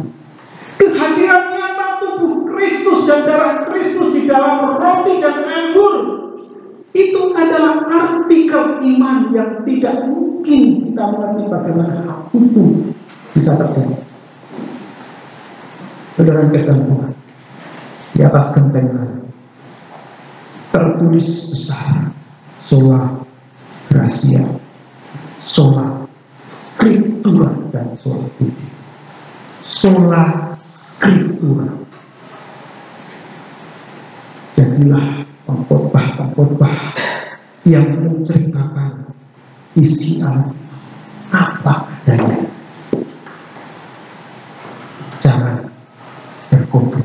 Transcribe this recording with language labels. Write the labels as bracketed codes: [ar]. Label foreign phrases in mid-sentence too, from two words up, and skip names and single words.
[id] Kehadiran nyata tubuh Kristus dan darah Kristus di dalam roti dan anggur, itu adalah artikel iman yang tidak mungkin kita mengerti bagaimana hal itu bisa terjadi. Saudara dan Tuhan, di atas genteng tertulis besar [la] sola gratia, sola scriptura [id] dan [la] sola fide. Sola scriptura. [id] Jadilah pengkhotbah yang menceritakan isi Alkitab apa adanya. Jangan berkompromi.